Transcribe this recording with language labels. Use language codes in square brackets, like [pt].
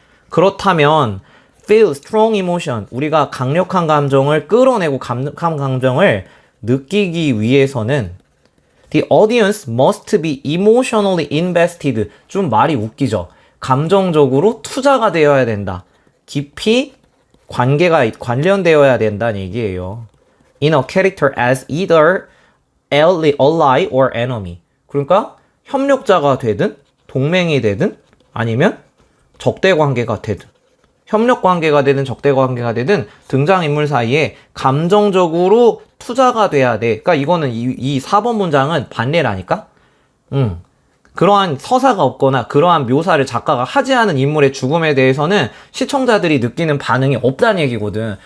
[ko] 그렇다면 [en] feel strong emotion, [ko] 우리가 강력한 감정을 끌어내고 강력한 감정을 느끼기 위해서는 [en] the audience must be emotionally invested. [ko] 좀 말이 웃기죠. 감정적으로 투자가 되어야 된다. 깊이 관련되어야 된다는 얘기예요. [en] In a character as either ally or enemy. [ko] 그러니까 협력자가 되든 동맹이 되든 아니면 적대 관계가 되든 협력 관계가 되든 적대 관계가 되든 등장인물 사이에 감정적으로 투자가 돼야 돼. 그러니까 이거는 이 4번 문장은 반례라니까. 그러한 서사가 없거나 그러한 묘사를 작가가 하지 않은 인물의 죽음에 대해서는 시청자들이 느끼는 반응이 없다는 얘기거든.